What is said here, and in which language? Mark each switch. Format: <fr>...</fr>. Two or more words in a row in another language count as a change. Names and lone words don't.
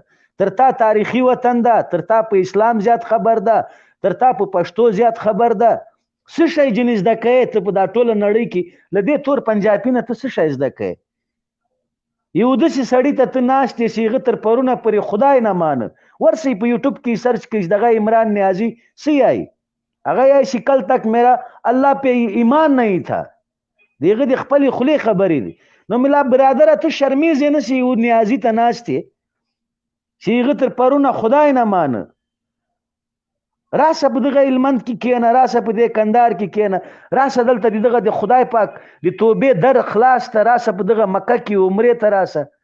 <ps>تر تا تاریخي وطن ده، تر تا په اسلام زیات خبر ده، تر تا په پښتو زیات خبر ده. څه شی جنې زده کوې ته په دا ټوله نړۍ کې؟ له دې تور پنجابي نه ته څه شی زده کوې؟ یو داسې سړي ته ته ناست یې چې هغه تر پرونه پورې خدای نه مانه. ورسئ په یوټیوب کې سرچ کړئ دغه عمران نیازي څه یایي؟ هغه یایي چې</ps> <ur>کل تک میرا الله پہ ایمان نہیں تھا.</ur> <ps>د هغه د خپلې خولې خبرې دي. نو ملا برادره ته شرمیزې نه چې یو نیازي ته ناست یې چې هغه تر پرونه خدای نه مانه. راسه په دغه هلمند کې کېنه، راسه په دې کندهار کې کېنه، راسه دلته دغه د خدای پاک د توبې در خلاص ته، راسه په دغه مکه کې عمرې ته راسه.</ps>